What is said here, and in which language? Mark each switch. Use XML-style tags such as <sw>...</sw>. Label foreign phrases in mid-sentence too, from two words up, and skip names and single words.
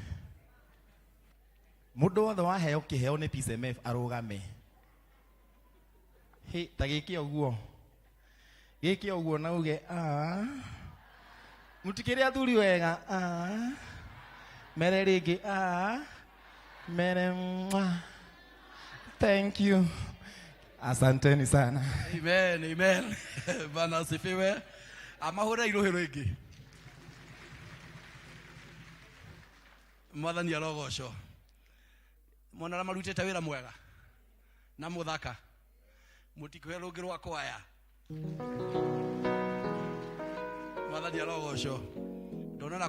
<ki>Mundu wothe waheo kĩheo nĩ P.C.E.A. arũgame. Ta gĩke ũguo na uge mutikĩrĩ athuri wega mere rĩngĩ mere</ki> <en>thank you.</en> <sw>Asanteni sana. Amen. Bwana asifiwe.</sw> <ki>Amahura irohero ĩngĩ. Mwathani arogocwo. Mwana marutĩte wĩra mwega na mũthaka mutikwe rungi rwa kwaya mwathani arogocwo ndona na</ki>